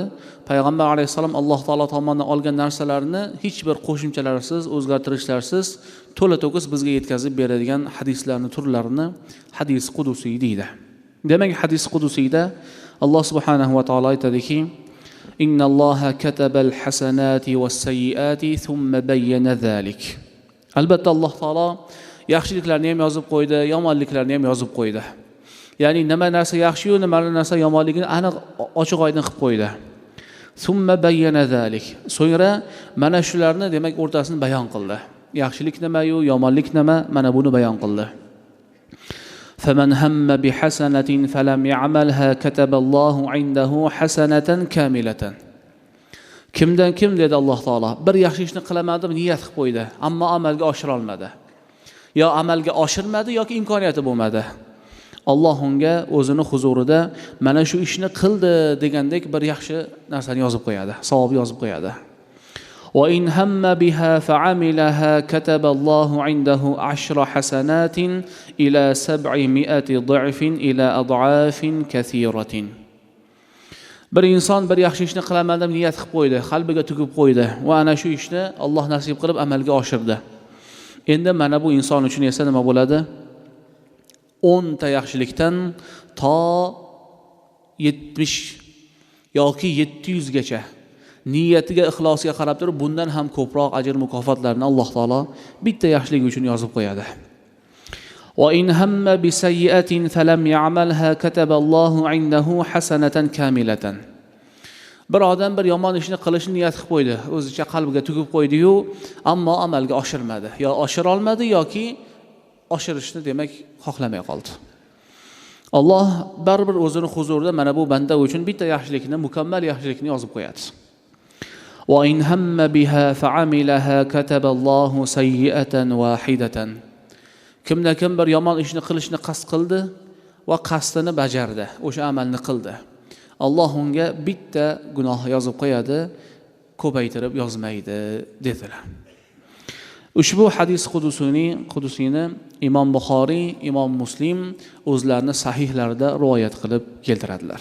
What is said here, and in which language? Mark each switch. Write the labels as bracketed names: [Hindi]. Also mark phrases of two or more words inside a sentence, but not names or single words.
[Uzbek] Payg'ambar alayhisalom Alloh taolo tomonidan olgan narsalarni hech bir qo'shimchalarsiz, o'zgartirishlarsiz to'la-to'kis bizga yetkazib beradigan hadislarning turlarini hadis qudusiy deydi. Demak, hadis qudusiyda Alloh subhanahu va taolo aytadiki: [Arabic] إن الله كتب الحسنات والسيئات ثم بين ذلك. [Uzbek] Albatta Alloh taolo yaxshiliklarni ham yozib qo'ydi, yomonliklarni ham yozib qo'ydi. Ya'ni nima narsa yaxshi-yu, nima narsa yomonligini aniq ochiq-oydin qilib qo'ydi. [Arabic] ثم بين ذلك. [Uzbek] So'ngra mana shularni demak o'rtasini bayon qildi. Yaxshilik nima-yu, yomonlik nima, mana buni bayon qildi. [Arabic] فمن هم بحسنة فلم يعملها كتب الله عنده حسنة كاملة. [Uzbek] Kimdan kim dedi Alloh taolo, bir yaxshi ishni qilaman deb niyat qilib qo'ydi, ammo amalga oshira olmadi. Yo amalga oshirmadi yoki imkoniyati bo'lmadi. Alloh unga o'zini huzurida mana shu ishni qildi degandek bir yaxshi narsani yozib qo'yadi, savob yozib qo'yadi. [Arabic] وإن هم بها فعملها كتب الله عنده 10 حسنات إلى 700 ضعف إلى أضعاف كثيرة. [Uzbek] Bir inson bir yaxshi ishni qilaman deb niyat qilib qo'ydi, qalbiga tugib qo'ydi va ana shu ishni Alloh nasib qilib amalga oshirdi. Endi mana bu inson uchun esa nima bo'ladi? 10 ta yaxshilikdan to 70 yoki 700 gacha niyatiga, ixlosiga qarab turib bundan ham ko'proq ajr mukofotlarni Alloh taolo bitta yaxshilik uchun yozib qo'yadi. [Arabic] وإن هم بسيئة فلم يعملها كتب الله عنده حسنة كاملة. [Uzbek] Bir odam bir yomon ishni qilishni niyat qilib qo'ydi, o'zicha qalbiga tugib qo'ydi-yu, ammo amalga oshirmadi. Yo oshira olmadi yoki oshirishni demak xohlamay qoldi. Alloh baribir o'zini huzurida mana bu banda uchun bitta yaxshilikni, mukammal yaxshilikni yozib qo'yadi. [Arabic] وإن هم بها فعملها كتب الله سيئة واحدة. [Uzbek] Kimda kim bir yomon ishni qilishni qasd qildi va qasdini bajardi, o'sha amalni qildi. Alloh unga bitta gunoh yozib qo'yadi, ko'paytirib yozmaydi dedilar. Ushbu hadis qudusini Imom Buxoriy, Imom Muslim o'zlarining sahihlarida rivoyat qilib keltiradilar.